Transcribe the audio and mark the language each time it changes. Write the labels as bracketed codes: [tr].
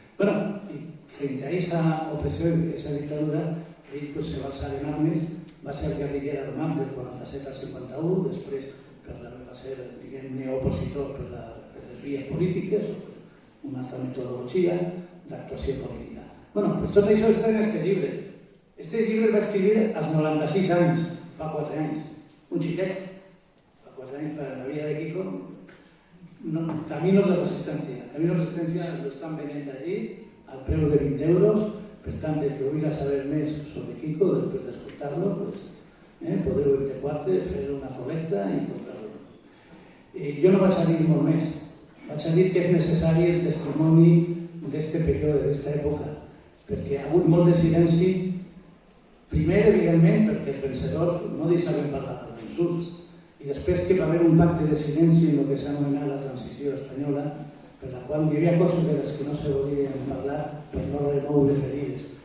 [ca] Bueno, i frente a aquesta opressió i aquesta dictadura, ell se va alçar en armes, va ser guerriller armat del 47 al 51, després va ser, diguem-ne, opositor per les vies polítiques, una altra metodologia d'actuació política. Bueno, pues tot això està en aquest llibre. Este llibre el va escriure als 96 anys, fa 4 anys. Un xiquet, fa 4 anys per la vida de Quico, Caminos de Resistencia. [es] Caminos de Resistencia lo están vendiendo allí [ca] al preu de 20 euros. Per tant, el que vulgui saber més sobre Quico, després d'escoltar-lo, podeu ir fer una col·lecta i comprar-lo. Jo no vaig a dir molt més. Vaig a dir que és necessari el testimoni d'aquest període, d'aquesta època, perquè ha hagut molt de silenci, primer, evidentment, perquè els vencedors no deixaven parlar dels vençuts, i després que va haver un pacte de silenci en el que s'ha anomenat la transició espanyola, per la qual hi havia coses de les que no se volien parlar per no remoure ferides.